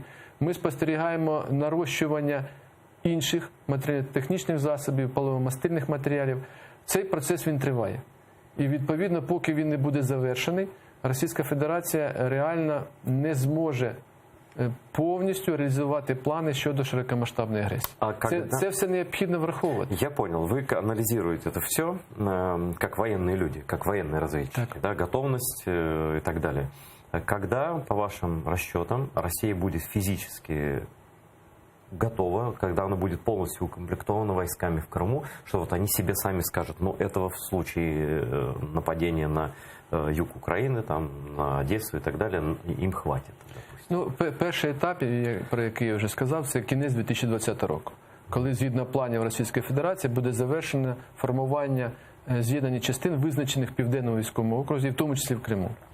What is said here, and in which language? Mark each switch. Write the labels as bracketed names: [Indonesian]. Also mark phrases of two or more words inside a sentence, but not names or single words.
[Ukrainian] Ми спостерігаємо нарощування інших матеріально-технічних засобів, паливомастильних матеріалів. Цей процес він триває. І, відповідно, поки він не буде завершений, Російська Федерація реально не зможе повністю реалізувати плани щодо широкомасштабної агресії. Це все необхідно враховувати. [Russian] Я понял. Вы анализируете это все как военные люди, как военные разведчики, да, готовность и так далее. Когда, по вашим расчетам, Россия будет физически готова, когда она будет полностью укомплектована войсками в Крыму, что вот они себе сами скажут, этого в случае нападения на юг Украины, там, на Одессу и так далее, им хватит? [Ukrainian] Перший етап, про який я вже сказав, це кінець 2020 року, коли згідно планів Російської Федерації буде завершено формування з'єднання частин, визначених в Південному військовому окрузі, в тому числі в Криму.